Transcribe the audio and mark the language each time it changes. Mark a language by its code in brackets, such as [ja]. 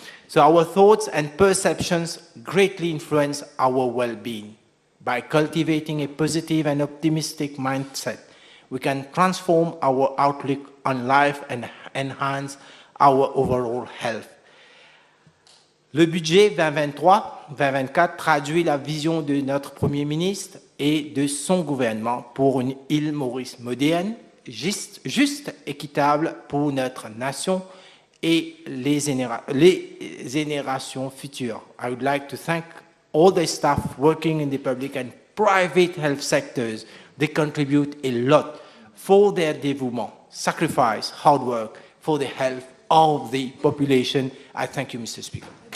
[en] So our thoughts and perceptions greatly influence our well-being. By cultivating a positive and optimistic mindset, we can transform our outlook on life and enhance our overall health. [fr] Le budget 2023-2024 traduit la vision de notre Premier ministre et de son gouvernement pour une île Maurice moderne, juste, équitable pour notre nation et les générations futures. [en] I would like to thank all the staff working in the public and private health sectors. They contribute a lot for their dévouement, sacrifice, hard work for the health of the population. I thank you, Mr. Speaker.